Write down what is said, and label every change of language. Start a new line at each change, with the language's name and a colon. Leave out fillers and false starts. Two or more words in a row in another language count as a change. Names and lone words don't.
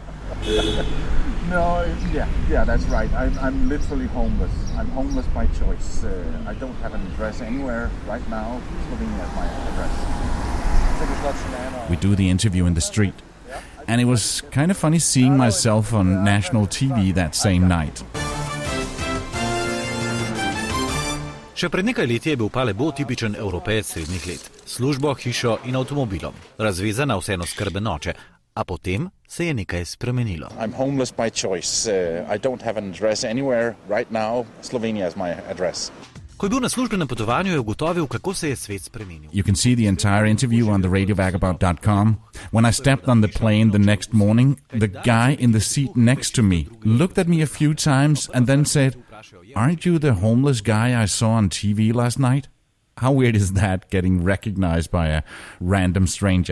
English: No, yeah, that's right. I'm literally homeless. I'm homeless by choice. I don't have an address anywhere right now. Slovenia is my address. We do the interview in the street, and it was kind of funny seeing myself on national TV that same night.
Slovenian: Še pred nekaj leti je bil Pallebo tipičen evropejec srednjih let. Službo, hišo in avtomobilom. Razvezana vseeno skrben oče. A potem se je nekaj spremenilo.
English: I'm homeless by choice. I don't have an address anywhere right now. Slovenia is my address.
Slovenian: Ko je bil na službenem potovanju, je ugotovil, kako se je svet spremenil.
English: You can see the entire interview on theradiovagabond.com. When I stepped on the plane the next morning, the guy in the seat next to me looked at me a few times and then said, "Aren't you the homeless guy I saw on TV last night?" How weird is that, getting recognized by a random stranger?